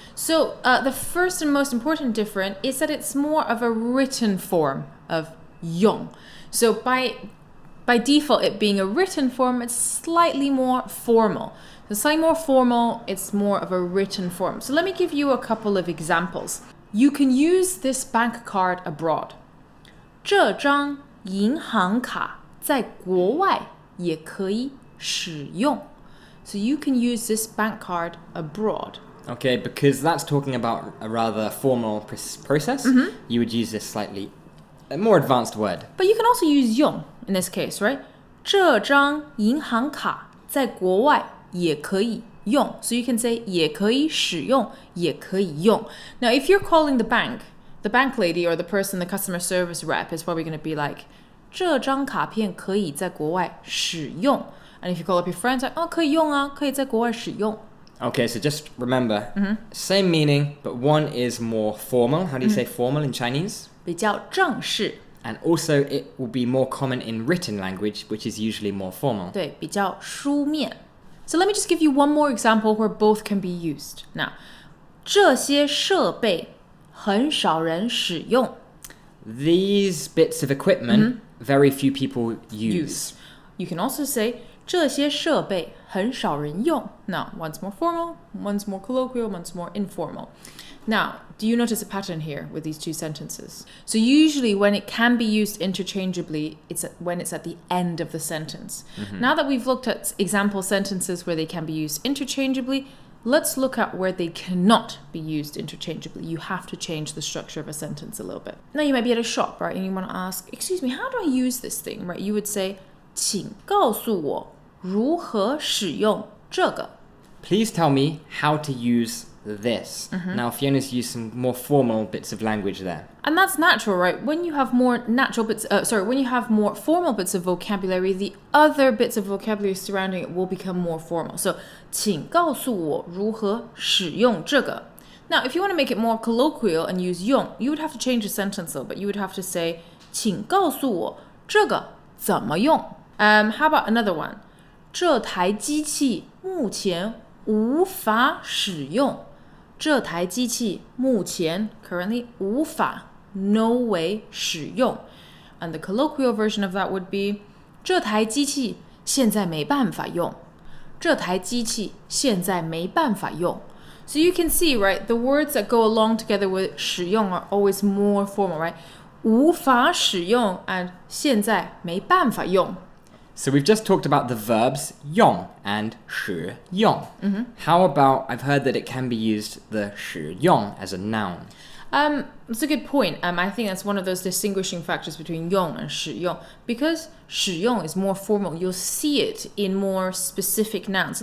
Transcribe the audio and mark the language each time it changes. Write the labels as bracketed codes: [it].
[en] So the first and most important difference is that it's more of a written form of 用. So by default, it being a written form, it's slightly more formal. So slightly more formal, it's more of a written form. So let me give you a couple of examples. You can use this bank card abroad. [zh] 这张银行卡在国外也可以使用. [en] So you can use this bank card abroad. Okay, because that's talking about a rather formal process, you would use this slightly more advanced word. But you can also use 用 in this case, right? [zh] 这张银行卡在国外也可以用. [en] So you can say [zh] 也可以使用, 也可以用. [en] Now, if you're calling the bank lady or the person, the customer service rep is probably going to be like [zh] 这张卡片可以在国外使用. [en] And if you call up your friends, like, [zh] 可以用啊,可以在国外使用. [en] Okay, so just remember, same meaning, but one is more formal. How do you say formal in Chinese? [zh] 比较正式. [en] And also it will be more common in written language, which is usually more formal. [zh] 对,比较书面. [en] So let me just give you one more example where both can be used. Now, [zh] 这些设备很少人使用. [en] These bits of equipment, very few people use. You can also say [zh] 这些设备很少人用. [en] Now, one's more formal, one's more colloquial, one's more informal. Now, do you notice a pattern here with these 2 sentences? So usually when it can be used interchangeably, when it's at the end of the sentence. Now that we've looked at example sentences where they can be used interchangeably, let's look at where they cannot be used interchangeably. You have to change the structure of a sentence a little bit. Now you might be at a shop, right? And you want to ask, excuse me, how do I use this thing, right? You would say, [zh] 请告诉我如何使用这个. [en] Please tell me how to use this. Now, Fiona's used some more formal bits of language there. And that's natural, right? When you have more when you have more formal bits of vocabulary, the other bits of vocabulary surrounding it will become more formal. [zh] So, 请告诉我如何使用这个. [en] Now, if you want to make it more colloquial and use 用, you would have to change the sentence though, but you would have to say [zh] 请告诉我这个怎么用. [en] How about another one? [zh] 这台机器目前无法使用. 这台机器目前 [en] currently [zh] 无法 [en] no way [zh] 使用. [en] And the colloquial version of that would be [zh] 这台机器现在没办法用. 这台机器现在没办法用. [en] So you can see, right, the words that go along together with 使用 are always more formal, right? [zh] 无法使用 [en] and [zh] 现在没办法用. [en] So we've just talked about the verbs 用 and 使用. How about, I've heard that it can be used, the 使用, as a noun. That's a good point. I think that's one of those distinguishing factors between 用 and 使用. Because 使用 is more formal, you'll see it in more specific nouns.